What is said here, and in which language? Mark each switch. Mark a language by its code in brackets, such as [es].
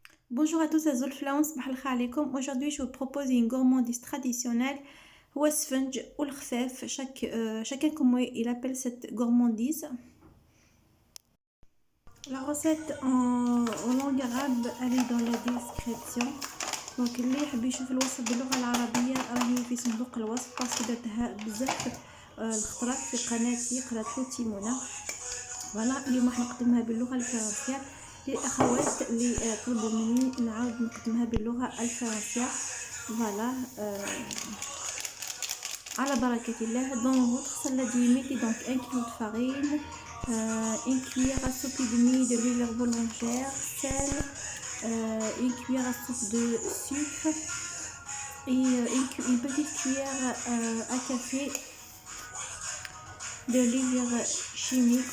[fr] Bonjour à tous, c'est Zulflaoun, [ar] صباح الخير عليكم. [fr] Aujourd'hui, je vous propose une gourmandise traditionnelle. [ar] هو السفنج والخفاف. [fr] Chacun comment il appelle cette gourmandise. La recette en langue arabe, elle est dans la description. [ar] Donc اللي يحب يشوف الوصف باللغة العربية راهي في صندوق الوصف، باسكو درتها بزاف الخطرات في قناتي قناة تيمونة. فوالا اليوم راح نقدمها باللغة الفرنسية للأخوات اللي طلبوا مني نعاود نقدمها باللغة الفرنسية. فوالا على بركة الله. [fr] Dans votre salade, mettez donc 1 kg de farine, une cuillère à soupe et demie de l'huile boulangère, sel, une cuillère à soupe de sucre et une petite cuillère à café de levure chimique.